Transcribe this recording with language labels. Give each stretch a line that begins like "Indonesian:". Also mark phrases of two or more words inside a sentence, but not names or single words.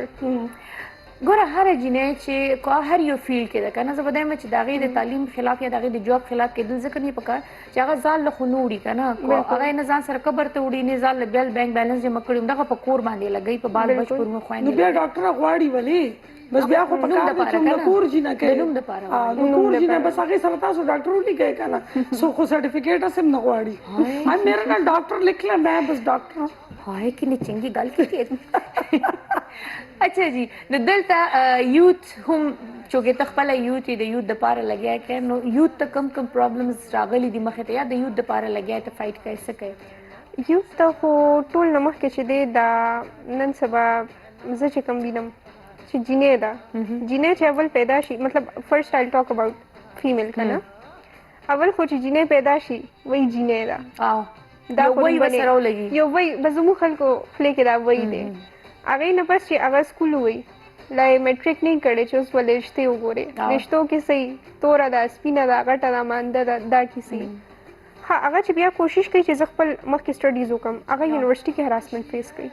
Pashto: ګوره هره جینۍ چې هر یو فیلډ کې ده که نه زه به دا یم چې د هغې د تعلیم خلاف یا د هغې د جاب خلاف کېدل ځکه نه پکار چې هغه ځان له خو نه وړي که نه هغه یې نه ځان سره قبر ته وړي نه ځان له بیل بینک بیلنس جمع کړي همدغه په کور باندې لګوي په بال بچ پورې خویندې نو بیا ډاکټره غواړي ولې بس بیا خو پکار دی چې موږ کور جینه کوي د نوم دپاره کور جینه بس هغې سره تاسو ډاکټر ولیکئ که نه سو خو سرټیفکیټ هم نه غواړي
Urdu: میرا نا ڈاکٹر لکھ لیا میں بس ڈاکٹر
Punjabi: ہائے کنی چنگی گل کی
Urdu: اچھا جی
Pashto: نو دلته یوت هم چونکې ته خپله یوت یې د یوت دپاره لګیا یې نو یوت ته کم کم پرابلمز راغلي دي مخې ته یا د یوت دپاره لګیا یې ته فایټ کوې څه کوې یوت ته خو ټول نه مخکې چې دی دا نن سبا زه چې کوم وینم چې جینۍ ده جینۍ چې اول پیدا شي مطلب
English: first I talk about female
Pashto: که نه اول خو چې جینۍ پیدا شي وایي جینۍ ده دا وایي به سره ولګي یو وایي به زموږ خلکو خولې کې دا وایي دی هغې نه بس چې هغه سکول وایي لا یې میټریک نه کړی چې اوس ولې رشتې وګورې رشتو کې صحیح توره ده سپینه ده غټه ده مانده ده دا کیسې ها هغه چې بیا کوشش کوي چې زه خپل مخکې سټډیز وکړم هغه یونیورسيټي کې
English: harassment face
Pashto: کوي.